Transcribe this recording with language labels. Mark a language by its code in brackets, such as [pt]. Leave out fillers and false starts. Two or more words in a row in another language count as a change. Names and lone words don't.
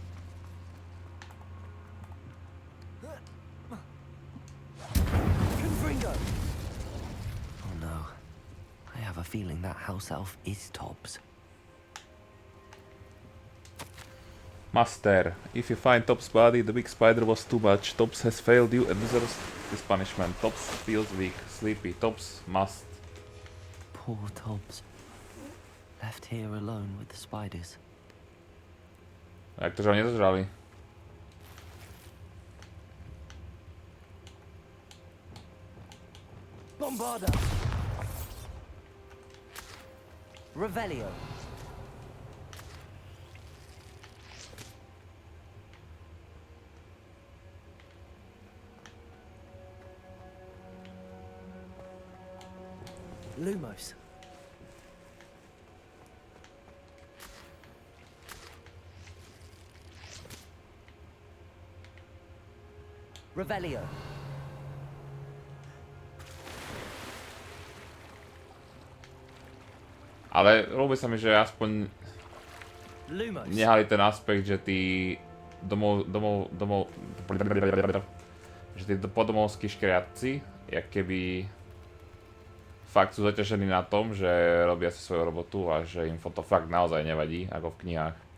[en] Confringo. feeling that house elf is Tobbs. Master, if you find Tobbs' body, the big spider was too much. Tobbs has failed you and deserves this punishment. Tobbs feels weak, sleepy. Tobbs must. Poor Tobbs. Left here alone with the spiders. [sk] A jak to, že ho nezožrali? Bombarda! Revelio. Lumos. Revelio. Ale ľúbi sa mi, že aspoň Lumos. nehali ten aspekt, že tí že tí podomovskí škriatci, jak keby fakt sú zaťažení na tom, že robia si svoju robotu a že im to fakt naozaj nevadí, ako v knihách.